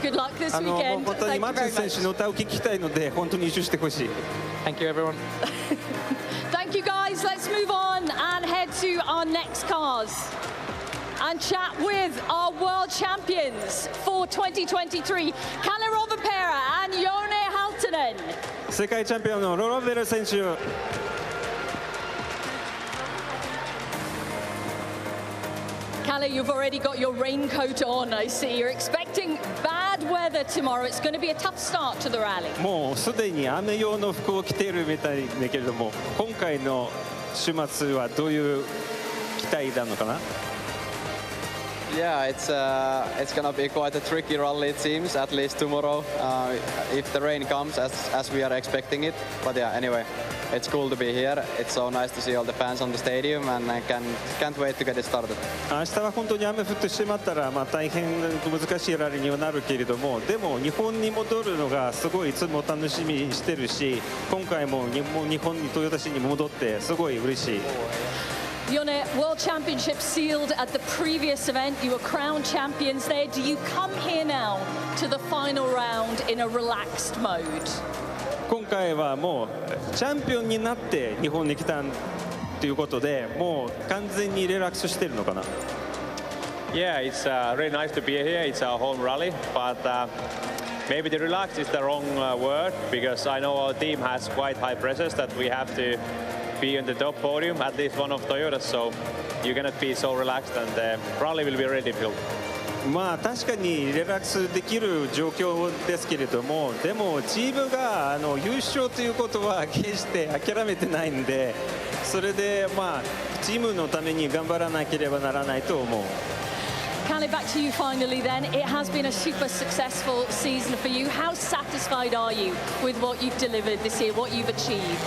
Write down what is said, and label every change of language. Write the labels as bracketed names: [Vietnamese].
[English] Good luck this weekend. [Japanese] 本当にマーティン選手の歌を聞きたいので、本当に優勝してほしい。 [English] Thank you, everyone. Thank you, guys. Let's move on and head to our next cars and chat with our world champions for 2023, Kalle Rovanperä and Jone Halttunen. [Japanese] 世界チャンピオンのロロベル選手。 [English] Kalle, you've already got your raincoat on, I see. You're expecting bad weather tomorrow. It's going to be a tough start to the rally. [Japanese] もうすでに雨用の服を着ているみたいだけれども、今回の週末はどういう期待なのかな？ [English] Yeah, it's gonna be quite a tricky rally, it seems, at least tomorrow, if the rain comes as we are expecting it. But yeah, anyway, it's cool to be here. It's so nice to see all the fans on the stadium, and I can't wait to get it started. [Japanese] 明日は本当に雨降ってしまったら、大変難しいラリーにはなるけれども、でも日本に戻るのがすごいいつも楽しみにしてるし、今回も日本に豊田市に戻ってすごい嬉しい。 [English] Yone, World Championship sealed at the previous event. You were crowned champions there. Do you come here now to the final round in a relaxed mode? [Japanese] 今回はもうチャンピオンになって日本に来たということで、もう完全にリラックスしてるのかな。 [English] Yeah, it's really nice to be here. It's our home rally, but maybe the relax is the wrong word, because I know our team has quite high pressures that we have to be on the top podium, at least one of Toyotas, so you cannot be so relaxed, and the rally will be really difficult. [Japanese] 確かにリラックスできる状況ですけれども、でもチームが優勝ということは決して諦めてないんで、それでチームのために頑張らなければならないと思う。 [English] Kale, back to you finally then. It has been a super successful season for you. How satisfied are you with what you've delivered this year, what you've achieved?